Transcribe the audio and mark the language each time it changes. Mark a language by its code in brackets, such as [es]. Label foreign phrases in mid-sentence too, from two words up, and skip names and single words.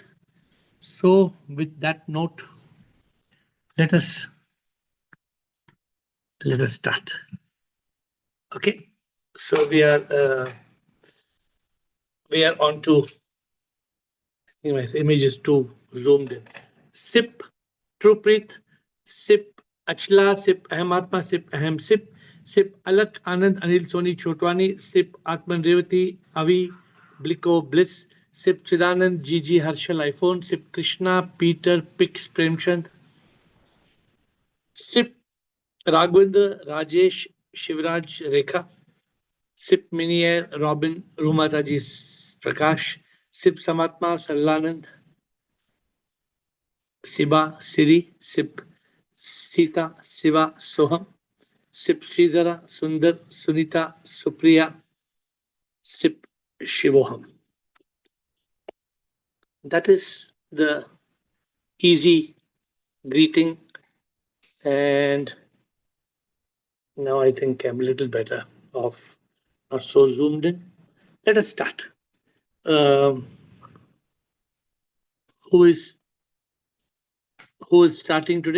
[en] So with that note, let us start. Okay, so we are on to, my image is too zoomed in. SIP, Trupreet, SIP, Achla, SIP, Ahmatma, SIP, Aham, SIP, SIP, Alak, Anand, Anil, Soni, Chotwani, SIP, Atman, Revati, Avi, Bliko, Bliss, SIP, Chidanand, Gigi, Harshal, iPhone, SIP, Krishna, Peter, Pix, Premchand, SIP, Raghavendra, Rajesh, Shivraj, Rekha, SIP, Mini Air, Robin, Rumataji, Prakash, SIP, Samatma, Sallanand, Siba, Siri, SIP, Sita, Siva, Soham, SIP, Sridhara, Sundar, Sunita, Supriya, SIP, Shivoham. That is the easy greeting, and now I think I'm a little better off, not so zoomed in. Let us start. Who is starting today?